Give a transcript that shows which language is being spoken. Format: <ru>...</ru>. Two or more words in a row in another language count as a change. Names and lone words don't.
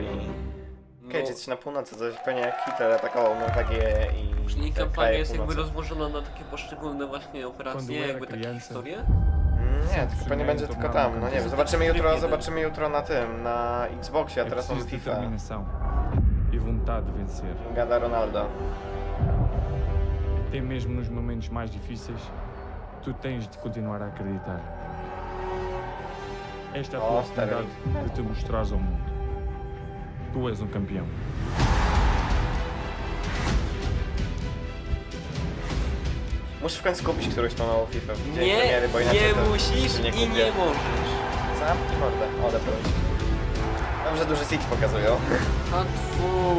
<pl>Okej, czy coś na północy, coś pewnie jak Hitler atakował Norwegię i... Czyli te kampania kraje jest jakby północy. rozłożona na takie poszczególne właśnie operacje, jakby takie historie? Nie, tylko pewnie będzie tylko tam, no nie wiem, zobaczymy jutro na tym, na Xboxie, a teraz mam FIFA.</pl> <pt>E vontade de vencer.</pt> <pl>Gada Ronaldo.</pl> <pt>Até mesmo nos momentos mais difíceis, tu tens de continuar a acreditar. Esta é a tua oportunidade de te mostrares ao mundo. Tu és campeão.</pt> <pl>Muszę w końcu kupić którąś tą nową FIFA w dzień Nie, premiery, bo inaczej nie to musisz nie i nie możesz. Zamknij mordę, odebrać. Dobrze, duży City pokazują. Hatfu.</pl>